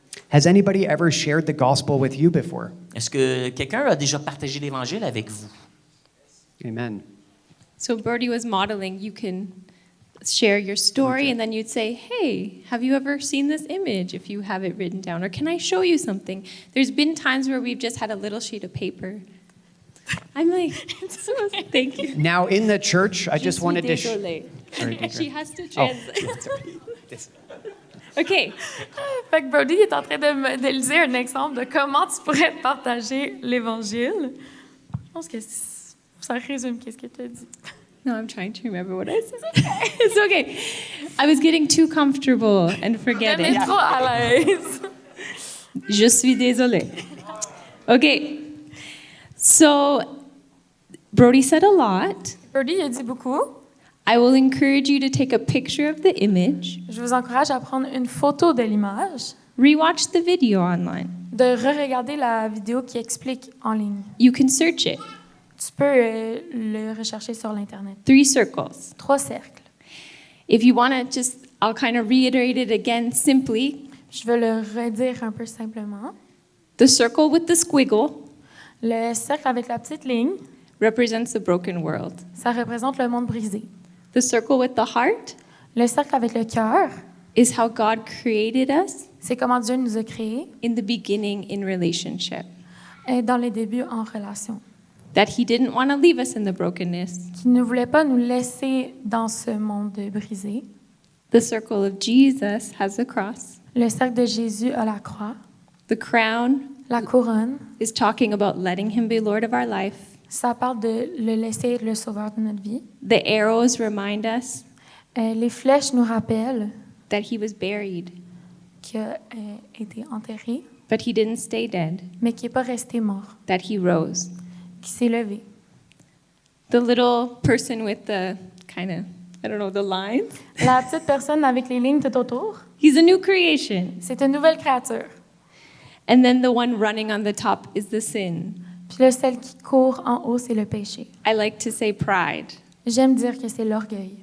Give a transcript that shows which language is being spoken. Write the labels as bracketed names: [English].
[English] Has anybody ever shared the gospel with you before? [French] Est-ce que quelqu'un a déjà partagé l'Évangile avec vous? [English] Amen. So Birdie was modeling, you can share your story and then you'd say, hey, have you ever seen this image if you have it written down? Or can I show you something? There's been times where we've just had a little sheet of paper. I'm like, thank you. Now in the church, I just wanted to. [French] Désolée. [English] Sorry, Deidre. She has to Oh, translate. OK. [French] Fait que Brody est en train de lui dire un exemple de comment tu pourrais partager l'Évangile. Je pense que ça résume qu'est-ce que tu as dit. [English] No, I'm trying to remember what I said. It's okay. I was getting too comfortable and forgetting. [French] Mais trop à l'aise. Je suis désolée. [English] Okay. So, Brody said a lot. [French] Brody a dit beaucoup. [English] I will encourage you to take a picture of the image, [French] Je vous encourage à prendre une photo de l'image, [English] rewatch the video online. [French] de re-regarder la vidéo qui explique en ligne. [English] You can search it. [French] Tu peux le rechercher sur l'Internet. [English] 3 circles. [French] 3 cercles. [English] If you want to just, I'll kind of reiterate it again simply. [French] Je vais le redire un peu simplement. [English] The circle with the squiggle [French] Le cercle avec la petite ligne, [English] represents the broken world. [French] ça représente le monde brisé. [English] The circle with the heart [French] Le cercle avec le cœur, [English] is how God created us [French] c'est comment Dieu nous a créés [English] in the beginning in relationship. [French] et dans les débuts en relation. [English] That He didn't want to leave us in the brokenness. [French] Qui ne voulait pas nous laisser dans ce monde brisé. [English] The circle of Jesus has the cross. [French] Le cercle de Jésus à la croix, [English] The crown [French] la couronne, [English] is talking about letting Him be Lord of our life. [French] ça parle de le laisser être le sauveur de notre vie. [English] The arrows remind us [French] Les flèches nous rappellent [English] that He was buried, [French] qu'il a été enterré, [English] but He didn't stay dead, [French] mais qui n'est pas resté mort, [English] that He rose. [French] qui s'est levé. [English] The little person with the kind of, I don't know, the lines, [French] La petite personne avec les lignes tout autour, [English] he's a new creation. [French] c'est une nouvelle créature. [English] And then the one running on the top is the sin. [French] Puis là, celle qui court en haut, c'est le péché. [English] I like to say pride, [French] J'aime dire que c'est l'orgueil.